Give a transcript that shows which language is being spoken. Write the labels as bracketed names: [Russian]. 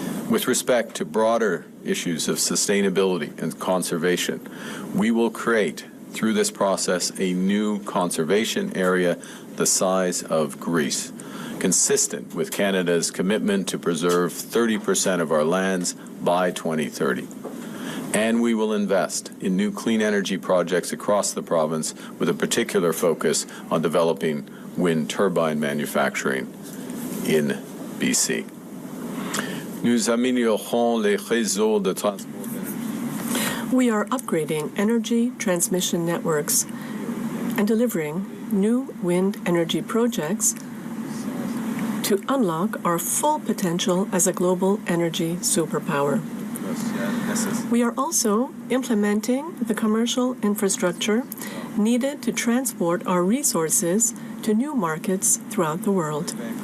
[English] With respect to broader issues of sustainability and conservation, we will create, through this process, a new conservation area the size of Greece, consistent with Canada's commitment to preserve 30% of our lands by 2030. And we will invest in new clean energy projects across the province with a particular focus on developing wind turbine manufacturing in BC. [French] Nous améliorons les réseaux de transport. [English] We are upgrading energy transmission networks and delivering new wind energy projects to unlock our full potential as a global energy superpower. We are also implementing the commercial infrastructure needed to transport our resources to new markets throughout the world.